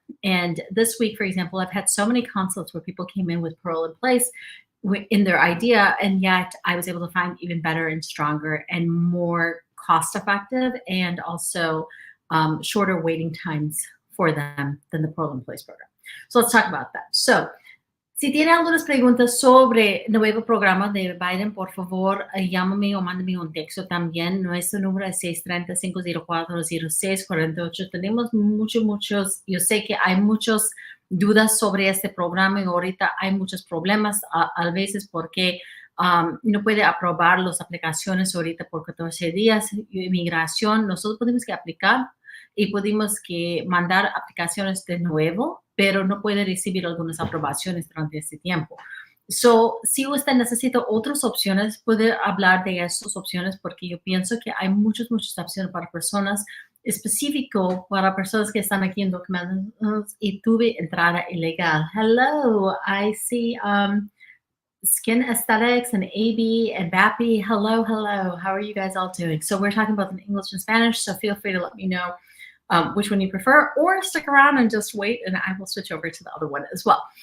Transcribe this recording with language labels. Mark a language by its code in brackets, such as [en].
[en] And this week, for example, I've had so many consults where people came in with parole in place in their idea, and yet I was able to find even better and stronger and more cost effective and also shorter waiting times for them than the parole in place program. So let's talk about that. [es] So, si tiene algunas preguntas sobre el nuevo programa de Biden, por favor, llámame o mándame un texto también. Nuestro número es 630-504-0648. Tenemos muchos, yo sé que hay muchas dudas sobre este programa y ahorita hay muchos problemas a veces porque no puede aprobar las aplicaciones ahorita por 14 días. Inmigración, nosotros podemos que aplicar y pudimos que mandar aplicaciones de nuevo, pero no puede recibir algunas aprobaciones durante este tiempo. So, si usted necesita otras opciones, puede hablar de estas opciones porque yo pienso que hay muchas opciones para personas, específico para personas que están aquí en documentos y tuve entrada ilegal. [en] Hello, I see Skin Aesthetics and AB and Bappy. Hello, hello. How are you guys all doing? So we're talking about in English and Spanish, so feel free to let me know which one you prefer, or stick around and just wait and I will switch over to the other one as well.